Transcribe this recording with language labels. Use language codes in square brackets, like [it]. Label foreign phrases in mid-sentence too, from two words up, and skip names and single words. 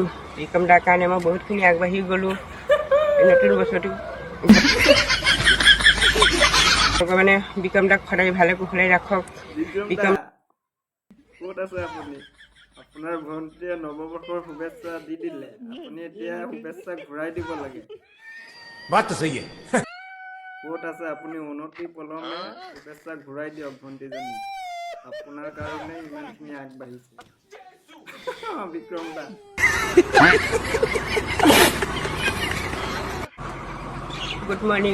[as] বিক্ৰম দাৰ কাৰণে মই বহুতখিনি আগবাঢ়ি গ'লোঁ। নতুন বছৰটো ভগৱানে বিক্ৰম দাক সদায় ভালে কুশলে ৰাখক। বিক্ৰম দা ক'ত আছে আপুনি? আপোনাৰ ভণ্টিয়ে নৱবৰ্ষৰ শুভেচ্ছা দি দিলে, আপুনি এতিয়া শুভেচ্ছা ঘূৰাই দিব লাগে। [hi] बात तो सही है। [as] ক'ত আছে আপুনি? উন্নতি পলমে শুভেচ্ছা ঘূৰাই দিয়ক ভণ্টিজনী। আপোনাৰ কাৰণে ইমানখিনি আগবাঢ়িছে বিক্ৰম দা। [en] good morning.